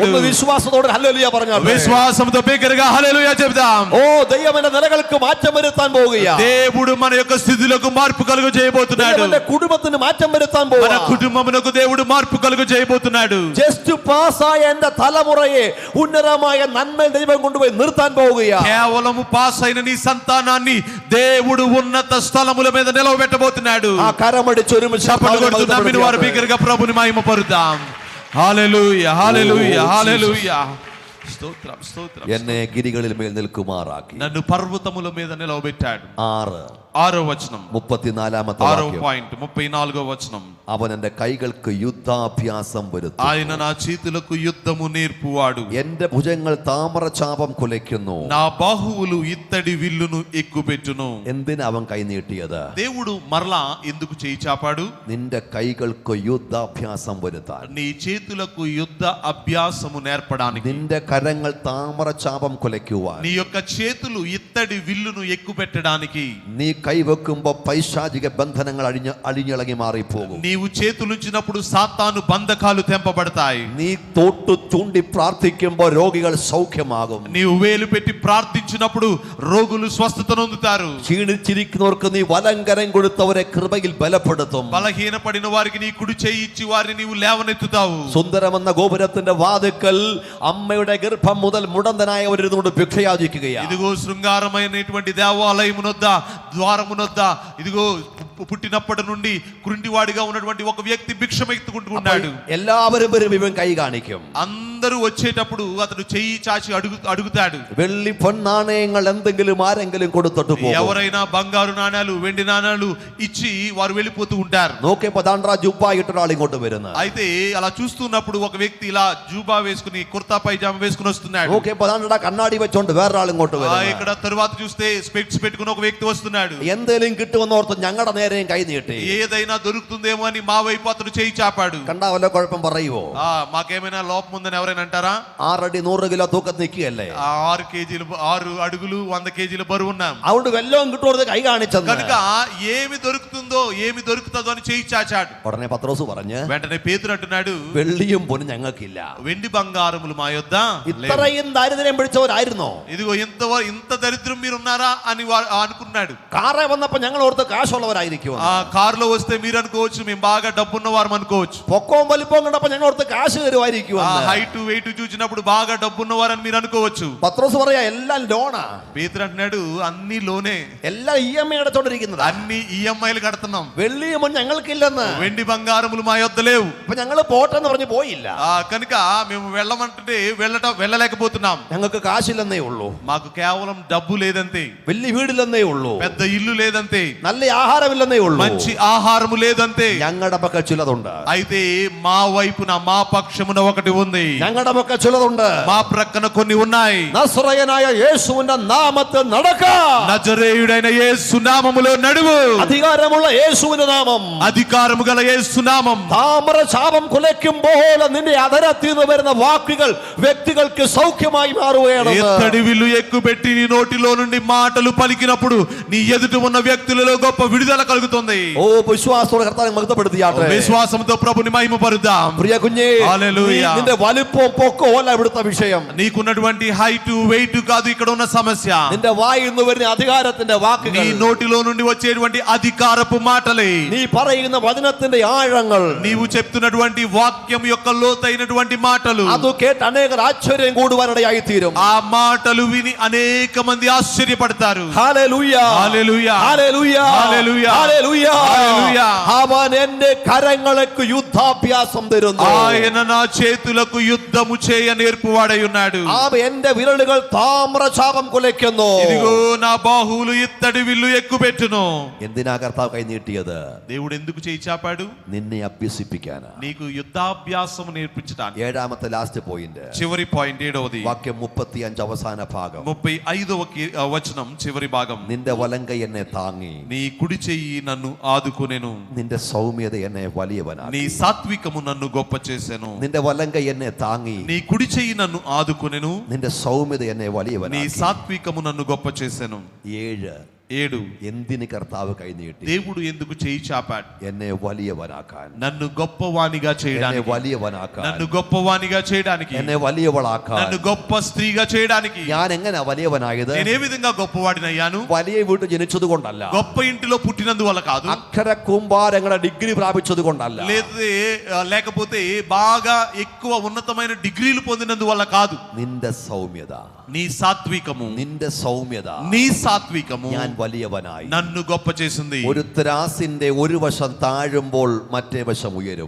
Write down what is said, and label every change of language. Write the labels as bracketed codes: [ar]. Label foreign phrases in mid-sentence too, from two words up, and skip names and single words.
[ml] ഒന്ന് വിശ്വാസത്തോടെ ഹല്ലേലൂയ പറഞ്ഞാൽ, [te] విశ్వాసంతో బిగ్గరగా హల్లెలూయా చెప్దాం. [ml] ഓ ദൈവം എന്റെ നിലകൾക്ക് മാറ്റം വരുത്താൻ പോവുകയാ. [te] దేవుడు మన యొక్క స్థితిలకు మార్పు కలుగు చేయబోతున్నాడు. [ml] എന്റെ കുടുംബത്തിന് മാറ്റം വരുത്താൻ [te] మన [ml] പോവാ. [te] కుటుంబమునకు దేవుడు మార్పు కలుగు చేయబోతున్నాడు. [ml] ജസ്റ്റ് പാസ്സായ എന്റെ തലമുറയെ ഉന്നതമായ നന്മയിൽ ദൈവം കൊണ്ടുപോയി നിർത്താൻ പോവുകയാ. [te] కేవలము పాస్ అయిన నీ సంతానాన్ని దేవుడు ఉన్నత స్థలముల మీద నిలవబెట్టబోతున్నాడు. [ml] ആ കരമടിച്ച് ഒരുമിച്ച് [te] చప్పట్లు కొడుతూ నమ్మిన వారు బిగ్గరగా ప్రభుని మహిమపరుద్దాం. హల్లెలూయా, హల్లెలూయా, హల్లెలూయా. స్తోత్రం, స్తోత్రం. [ml] എന്നെ ഗിരികളിൽ മേൽ നിൽക്കുമാറാക്കി. [te] నన్ను పర్వతముల మీద నిలవబెట్టాడు. 6 వచనం 34 పాయింట్ 34వ వచనం. [ml] അവൻ എന്റെ കൈകൾക്ക് യുദ്ധാഭ്യാസം വരുത്തും. [te] ఆయన నా చేతులకు యుద్ధము నేర్పువాడు. [ml] എന്റെ ഭുജങ്ങൾ താമരചാപം കുലയ്ക്കുന്നു. [te] నా బాహువులు ఇత్తడి విల్లును ఎక్కుపెట్టును. [ml] എന്തിനാ അവൻ കൈ നീട്ടിയത്? [te] దేవుడు మరలా ఎందుకు చేయి చాపాడు? [ml] നിന്റെ കൈകൾക്ക് യുദ്ധാഭ്യാസം വരുത്താൻ. [te] నీ చేతులకు యుద్ధ అభ్యాసము నేర్పడానికి. [ml] നിന്റെ കരങ്ങൾ താമരചാപം കുലയ്ക്കുവാൻ. [te] నీ యొక్క చేతులు ఇత్తడి విల్లును ఎక్కుపెట్టడానికి. [ml] നീ കൈവെക്കുമ്പോ പൈശാചിക ബന്ധനങ്ങൾ അഴിഞ്ഞിളകി മാറിപ്പോകും. [te] నీవు చేతులుంచినప్పుడు సాతాను బంధకాలు తెంపబడతాయి. [ml] നീ തൊട്ടു ചൂണ്ടി പ്രാർത്ഥിക്കുമ്പോ രോഗികൾ സൗഖ്യമാകും. [te] నీవు వేలు పెట్టి ప్రార్థించినప్పుడు రోగులు స్వస్థత నొందుతారు. [ml] ക്ഷീണിച്ചിരിക്കുന്നവർക്ക് നീ വലങ്കരം കൊടുത്തവരെ കൃപയിൽ ബലപ്പെടുത്തും. [te] బలహీనపడిన వారికి నీ కుడి చేయి ఇచ్చి వారిని నీవు లేవనెత్తుతావు. [ml] സുന്ദരമെന്ന ഗോപുരത്തിന്റെ വാതിക്കൽ അമ്മയുടെ ഗർഭം മുതൽ മുടന്തനായവരിരുന്നുകൊണ്ട് ഭിക്ഷയാചിക്കുകയാണ്. [te] ఇదిగో శృంగారమైనటువంటి దేవాలయమునొద్ద ద్వారమునొద్ద ఇదిగో పుట్టినప్పటి నుండి కురింటివాడిగా ఉన్నటువంటి ఒక వ్యక్తి భిక్షమెత్తుకుంటున్నాడు. [ml] എല്ലാവരും വരും, ഇവൻ കൈ കാണിക്കും. [te] అందరూ వచ్చేటప్పుడు అతడు చెయ్యి చాచి అడుగుతాడు. [ml] വെള്ളി പൊന്നാണയങ്ങൾ എന്തെങ്കിലും ആരെങ്കിലും കൊടുത്തിട്ട് പോകും. [te] ఎవరైనా బంగారు నాణాలు వెండి నాణాలు ఇచ్చి వారు వెళ్ళిపోతూ ఉంటారు. [ml] നോക്കിയപ്പോ ദാണ്ട്രാ ജുബ്ബ ഇട്ടൊരാൾ ഇങ്ങോട്ട് വരുന്നു. [te] అయితే అలా చూస్తున్నప్పుడు ఒక వ్యక్తి ఇలా జూబా వేసుకుని కుర్తా పైజామా వేసుకుని వస్తున్నాడు. [ml] നോക്കിയപ്പോ ദാണ്ട്രാ കണ്ണാടി വെച്ചോണ്ട് വേറൊരാൾ ഇങ്ങോട്ട് വരുന്നു. [te] ఇక్కడ తరువాత చూస్తే స్పెక్ట్స్ పెట్టుకుని ఒక వ్యక్తి వస్తున్నాడు. [ml] എന്തേലും കിട്ടുമെന്നോർത്ത് ഞങ്ങളുടെ നേരെയും കൈ നീട്ടി. [te] ఏదైనా దొరుకుతుందేమో అని మా వైపు అతడు చేయి చాపాడు. [ml] കണ്ടാ വല്ല കുഴപ്പം പറയുവോ? [te] మాకేమైనా లోపం ఉందని ఎవరైనా అంటారా? [ml] 6 అടി 100 കിലോ തൂക്കത്ത് നിൽക്കുകയല്ലേ. [te] 6 అడుగులు 100 కేజీల బరువు ఉన్నాం. [ml] അതുകൊണ്ട് വെല്ലവും കിട്ടുന്നത് കൈ കാണിച്ചെന്ന്. [te] కనుక ఏమి దొరుకుతుందో అని చేయి చాచాడు. [ml] ഉടനെ പത്രോസ് പറഞ്ഞ്, [te] వెంటనే పేతురు అంటున్నాడు, [ml] വെള്ളിയും പൊന്നും ഞങ്ങൾക്കില്ല. [te] వెండి బంగారములు మా యొద్ద లేవు. [ml] ഇത്രയും ദാരിദ്ര്യം പിടിച്ചവരായിരുന്നോ? [te] ఇదిగో ఇంత దరిద్రం మీరు ఉన్నారా అని అనుకున్నాడు. [ml] കാറെ വന്നപ്പോ ഞങ്ങൾ ഓർത്ത് കാശുള്ളവരായിരിക്കും. [te] ఆ కారులో వస్తే మీరు అనుకోవచ్చు మేము బాగా డబ్బున్న వారు అనుకోవచ్చు. [ml] പൊക്കവും വലിപ്പവും കണ്ടപ്പോ ഞങ്ങൾ ഓർത്ത് കാശ് തരുമായിരിക്കും. [te] ఆ [en] height weight [te] చూసినప్పుడు బాగా డబ్బున్నవారని మీరు అనుకోవచ్చు. [ml] പത്രോസ് പറയാ എല്ലാം ലോണാ. [te] పేతురు అంటున్నాడు అన్ని లోనే, [ml] എല്ലാം EMI അടച്ചോണ്ടിരിക്കുന്നത്. [te] అన్ని ఈఎంఐలు కడుతున్నాం. [ml] വെള്ളിയും പൊന്നും ഞങ്ങൾക്കില്ലെന്ന്. [te] వెండి బంగారములు మా యొద్ద లేవు. [ml] അപ്പൊ ഞങ്ങള് പോട്ടെന്ന് പറഞ്ഞ് പോയില്ല. [te] కనుక మేము వెళ్ళమంటే వెళ్ళలేకపోతున్నాం. [ml] ഞങ്ങൾക്ക് കാശില്ലെന്നേ ഉള്ളൂ. [te] మాకు కేవలం డబ్బు లేదంతే, [ml] വലിയ വീടില്ലെന്നേ ഉള്ളൂ, [te] పెద్ద ఇల్లు లేదంతే, [ml] നല്ല ఆహారമില്ലെന്നേ ഉള്ളൂ, [te] మంచి ఆహారము లేదంతే. [ml] ഞങ്ങളുടെ പക്ക ചിലതുണ്ട്. [te] అయితే మా వైపున మా పక్షమున ఒకటి ఉంది, [ml] ഞങ്ങളുടെ പക്ക ചിലതുണ്ട്. [te] మా ప్రక్కన కొన్ని ఉన్నాయి. [ml] നസ്രയനായ യേശുവിന്റെ നാമത്തിൽ നടക്ക. [te] నజరేయుడైన యేసు నామములో నడువు. [ml] അധികാരമുള്ള യേശുവിന്റെ നാമം, [te] అధికారము గల యేసు నామం. [ml] താമര ശാപം കുലയ്ക്കുമ്പോൾ നിന്റെ അധരത്തിൽ നിന്ന് വരുന്ന വാക്കുകൾ വ്യക്തികൾക്ക് സൗഖ്യമായി മാറുകയാണ്. [te] ఎత్తడి విల్లు ఎక్కుపెట్టి నీ నోటిలో నుండి మాటలు పలికినప్పుడు నీ ఎదుట ఉన్న వ్యక్తులలో గొప్ప విడుదల కలుగుతుంది. [ml] ഓ വിശ്വാസത്തോടെ കർത്താവിനെ മഹത്വപ്പെടുത്തിയാട്ടെ. [te] విశ్వాసంతో ప్రభుని మహిమపరుద్దాం. [ml] പ്രിയ കുഞ്ഞേ, [te] హల్లెలూయా. [ml] നിന്റെ വലിപ്പവും പൊക്കവും അല്ല ഇവിടുത്തെ വിഷയം. [te] నీకున్నటువంటి [en] height weight [te] కాదు ఇక్కడ ఉన్న సమస్య. [ml] നിന്റെ വായിൽ നിന്ന് വരുന്ന അധികാരത്തിന്റെ [te] నీ [ml] വാക്കുകൾ, [te] నోటిలో నుండి వచ్చేటువంటి అధికారపు మాటలే, [ml] നീ പറയുന്ന വചനത്തിന്റെ ആഴങ്ങൾ, [te] నీవు చెప్తున్నటువంటి వాక్యం యొక్క లోతైనటువంటి మాటలు, [ml] അത് കേട്ട് അനേകർ ആശ്ചര്യം കൂടുവാനിടയായി തീരും. [te] ఆ మాటలు విని అనేక మంది ఆశ్చర్యపడతారు. [ml] ഹല്ലേലൂയ, [te] హల్లెలూయా. [ml] ഹല്ലേലൂയ, ഹല്ലേലൂയ. ഹല്ലേലൂയ. ഹല്ലേലൂയ. അവൻ എന്റെ കരങ്ങൾക്ക് യുദ്ധാഭ്യാസം തരുന്നു. [te] ఆయన నా చేతులకు యుద్ధము చేయ నేర్పువాడై ఉన్నాడు. [ml] അവ എന്റെ വിരലുകൾ താമ്രശാപം കുലയ്ക്കുന്നു. [te] ఇదిగో నా బాహువులు ఇత్తడి విల్లు ఎక్కుపెట్టును. [ml] എന്തിനാ കർത്താവ് കൈ നീട്ടിയത്? [te] దేవుడు ఎందుకు చేయి చాపాడు? [ml] നിന്നെ അഭ്യസിപ്പിക്കാനാ. [te] నీకు యుద్ధాభ్యాసము నేర్పించడానికి. [ml] 7ാമത്തെ [en] last point, [te] చివరి పాయింట్ 7వది, [ml] വാക്യം 35 അവസാന ഭാഗം. [te] 35వ వచనం చివరి భాగం. [ml] നിന്റെ വലങ്കൈ എന്നെ താങ്ങി, [te] నీ కుడి చెయ్యి నన్ను ఆదుకొనెను, [ml] നിന്റെ സൗമ്യത എന്നെ വലിയവനാക്കി. [te] నీ సాత్వికము నన్ను గొప్ప చేసెను. [ml] നിന്റെ വലങ്കൈ എന്നെ താങ്ങി, [te] నీ కుడి చెయ్యి నన్ను ఆదుకొనెను, [ml] നിന്റെ സൗമ്യത എന്നെ [te] నీ [ml] വലിയവനാക്കി. [te] సాత్వికము నన్ను గొప్ప చేసెను. 7 7 [ml] എന്തിന് കർത്താവ് കൈ നീട്ടി? [te] దేవుడు ఎందుకు చేయి చాపాడు? [ml] എന്നെ വലിയവനാക്കാൻ, [te] నన్ను గొప్పవానిగా [ml] എന്നെ [te] చేయడానికి, [ml] വലിയവനാക്കാൻ, [te] నన్ను గొప్పవానిగా చేయడానికి, [ml] എന്നെ വലിയവളാക്കാൻ. [te] నన్ను గొప్ప స్త్రీగా చేయడానికి. [ml] ഞാൻ എങ്ങനെ വലിയവനായത്? [te] నేను ఏ విధంగా గొప్పవాడినయ్యాను? [ml] വലിയ വീട്ടിൽ ജനിച്ചത് കൊണ്ടല്ല, [te] గొప్ప ఇంటిలో పుట్టినందువల్ల కాదు, [ml] അക്ഷര കുംഭാരങ്ങളുടെ ഡിഗ്രി പ്രാപിച്ചത് കൊണ്ടല്ല, [te] లేకపోతే బాగా ఎక్కువ ఉన్నతమైన డిగ్రీలు పొందినందువల్ల కాదు. [ml] നിന്റെ സൗമ്യത, [te] నీ సాత్వికము, [ml] നിന്റെ సౌമ്യത [te] నీ సాత్వికము [ml] ഞാൻ വലിയവനായി. [te] నన్ను గొప్ప చేసింది. [ml] ഒരു ത്രാസിന്റെ ഒരു വശം താഴുമ്പോൾ മറ്റേ വശം ഉയരും.